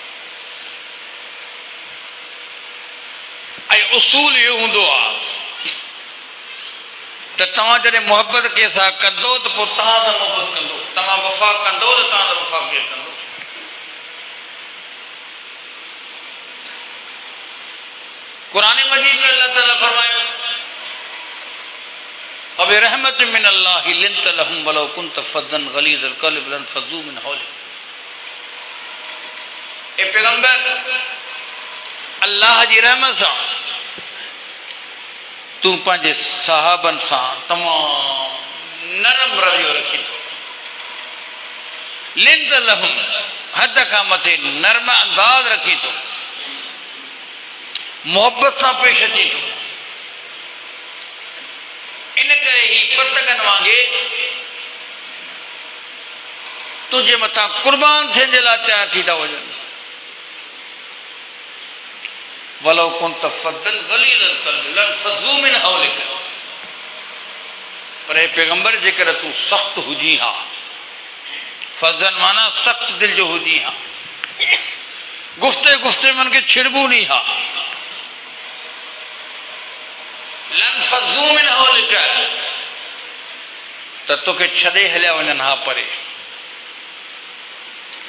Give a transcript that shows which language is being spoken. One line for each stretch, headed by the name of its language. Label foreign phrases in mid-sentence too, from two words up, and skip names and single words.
Sindhi: ऐं उसूल इहो हूंदो आहे त तव्हां जॾहिं मोहबत कंहिंसां कंदो त पोइ तव्हां सां मोहबत कंदो, तव्हां वफ़ा कंदो त तव्हां सां वफ़ा केरु कंदो। क़ुरान मजीद में अल्लाह ताला फरमायो
Arabic: رحمة من الله لنت لهم ولو كنت فظا غليظ القلب لانفضوا من حولك.
Sindhi: ए पैगंबर, अल्लाह जी रहमत सां तू पंहिंजे सहाबनि सां तमाम नरम रवैयो रखी थो।
Arabic: لنت لهم,
Sindhi: हद खां मथे नरम अंदाज़ रखी थो, मोहब्बत सां पेश अची थो। इन करे ही पतंगनि वांगुरु तुंहिंजे मथां कुर्बान थियण जे लाइ तयारु थी था वञनि।
Arabic: ولو كنت فظا غليظ القلب لانفضوا من حولك.
Sindhi: पर हे पैगंबर, जेकर तूं सख़्त हुजी हा, फज़न माना सख़्त दिल जो हुजी हा, गुफ़्ते गुफ़्ते मन खे छिड़बू नी हा,
Arabic: لانفضوا من حولك,
Sindhi: त तोखे छॾे हलिया वञनि हा परे।